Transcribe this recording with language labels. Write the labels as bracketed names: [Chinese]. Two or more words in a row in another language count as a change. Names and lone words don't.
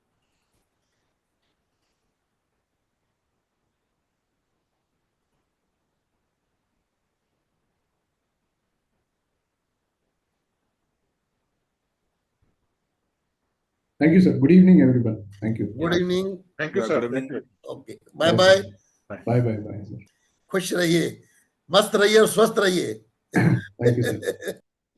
[English] Thank you, sir. Good evening, everyone. Thank you. Good evening. Thank you, Yeah, sir. good evening. Okay. Bye bye. Bye bye bye, sir. [Hindi] खुश रहिए, मस्त रहिए और स्वस्थ रहिए. [English] Thank you, sir.